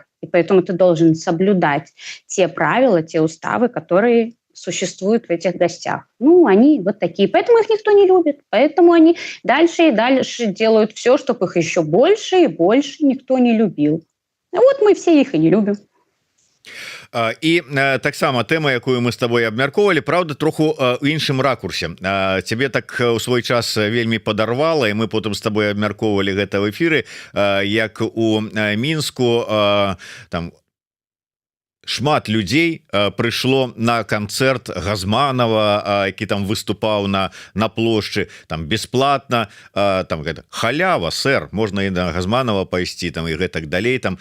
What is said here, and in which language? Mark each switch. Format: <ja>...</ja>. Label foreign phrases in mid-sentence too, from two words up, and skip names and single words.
<ru>И поэтому ты должен соблюдать те правила, те уставы, которые существуют в этих гостях. Они вот такие. Поэтому их никто не любит. Поэтому они дальше и дальше делают все, чтобы их еще больше и больше никто не любил. Вот мы все их и не любим.</ru> <be>І таксама тэма, якую мы с тобой абмяркоўвалі, правда, троху у іншым ракурсе. Цябе так у свой час вельмі падарвала, і мы потым з тобой абмяркоўвалі гэта в эфіры, як у Мінску там шмат людзей прыйшло на канцэрт Газманова, які там выступаў на плошчы там бесплатна, там гэта халява, сэр, можна і на Газманова пайсці там і гэтак далей там.</be>